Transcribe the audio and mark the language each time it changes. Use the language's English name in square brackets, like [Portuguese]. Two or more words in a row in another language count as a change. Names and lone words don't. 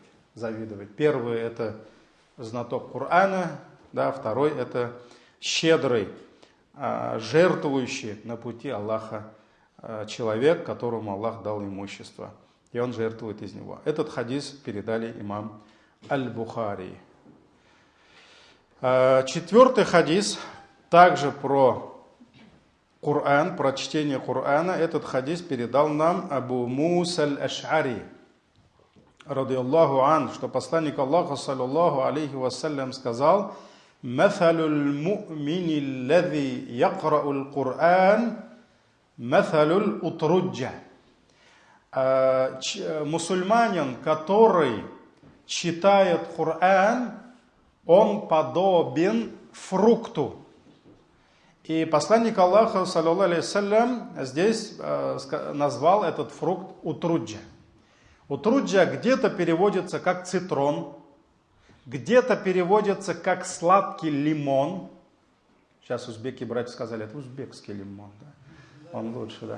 [Russian] Первый — это знаток Корана, да, второй — это щедрый, жертвующий на пути Аллаха человек, которому Аллах дал имущество, и он жертвует из него. Этот хадис передали имам Аль-Бухари. Четвертый хадис также про Коран, про чтение Корана. Этот хадис передал нам Абу Муса Аль-Аш'ари, [Arabic] رضي الله عن, [Russian] что посланник Аллаха, [Arabic] صلى الله عليه وسلم, сказал: «مثل المؤمن الذي يقرأ القرآن مثل الأترجة». [Russian] Мусульманин, который читает Коран, он подобен фрукту. И посланник Аллаха, [Arabic] صلى الله عليه وسلم, [Russian] здесь назвал этот фрукт утруджа. Утруджа где-то переводится как цитрон, где-то переводится как сладкий лимон. Сейчас узбеки братья сказали, это узбекский лимон, да? Он лучше, да.